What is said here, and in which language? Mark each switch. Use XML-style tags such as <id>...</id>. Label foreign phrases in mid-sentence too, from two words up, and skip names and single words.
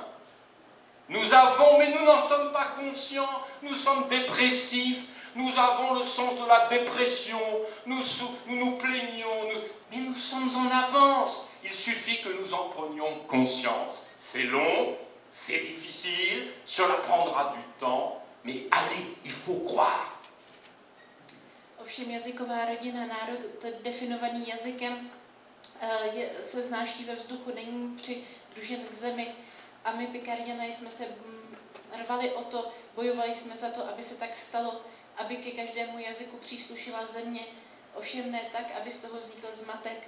<fr>Nous avons, mais nous n'en sommes pas conscients, nous sommes dépressifs, nous avons le sens de la dépression, nous nous plaignons, mais nous sommes en avance. Il suffit que nous en prenions conscience. C'est long, c'est difficile, cela prendra du temps, mais allez, il faut croire.</fr> <cs>Ovšem jazyková rodina, národ definovaný jazykem, se vznáší ve vzduchu, není přidružen k zemi. A my, Pikarďané, jsme se rvali o to, bojovali jsme za to, aby se tak stalo, aby ke každému jazyku příslušila země, ovšem ne tak, aby z toho vznikl zmatek.</cs>